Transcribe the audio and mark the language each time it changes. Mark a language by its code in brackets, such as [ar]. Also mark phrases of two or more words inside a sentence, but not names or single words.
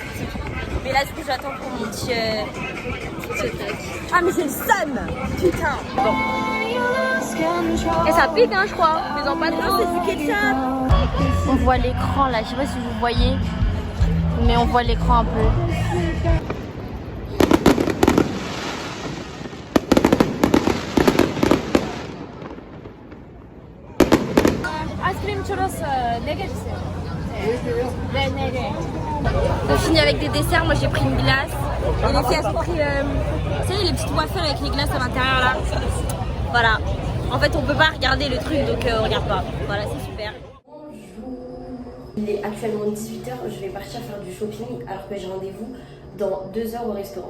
[fr] Mais là du coup j'attends pour mon petit Ah mais j'ai le seum. Putain. Bon. Et ça pique hein je crois. Mais en pas trop. C'est du ketchup. On voit l'écran là, je sais pas si vous voyez. Mais on voit l'écran un peu. [ko] 아이스크림 추러스 4개 주세요. 네, 4개. [fr] On finit avec des desserts, moi j'ai pris une glace. Et les filles elles ont pris vous savez les petites wafers avec les glaces à l'intérieur là. Voilà. En fait on peut pas regarder le truc donc on regarde pas. Voilà c'est super. Il est actuellement 18h, je vais partir faire du shopping alors que j'ai rendez-vous dans 2 heures au restaurant.